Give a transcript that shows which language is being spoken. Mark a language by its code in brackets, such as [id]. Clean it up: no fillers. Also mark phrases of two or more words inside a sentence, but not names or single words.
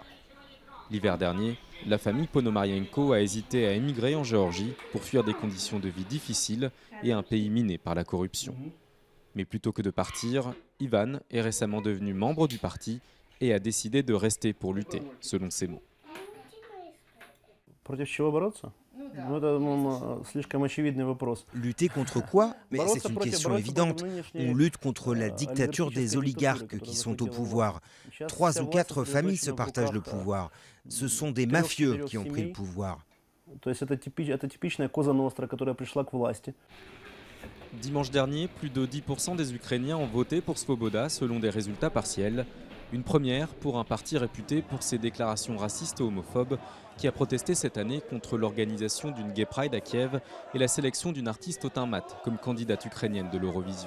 [fr] L'hiver dernier, la famille Ponomarienko a hésité à émigrer en Géorgie pour fuir des conditions de vie difficiles et un pays miné par la corruption. Mais plutôt que de partir, Ivan est récemment devenu membre du parti et a décidé de rester pour lutter, selon ses mots. [ru] Против чего бороться? Это слишком очевидный вопрос. [fr] Lutter contre quoi? Mais c'est une question évidente. On lutte contre la dictature des oligarques qui sont au pouvoir. 3 ou 4 familles se partagent le pouvoir. Ce sont des mafieux qui ont pris le pouvoir. [ru] То есть это типичная Коза Ностра, которая пришла к власти. [fr] Dimanche dernier, plus de 10% des Ukrainiens ont voté pour Svoboda selon des résultats partiels. Une première pour un parti réputé pour ses déclarations racistes et homophobes qui a protesté cette année contre l'organisation d'une Gay Pride à Kiev et la sélection d'une artiste au teint mat comme candidate ukrainienne de l'Eurovision.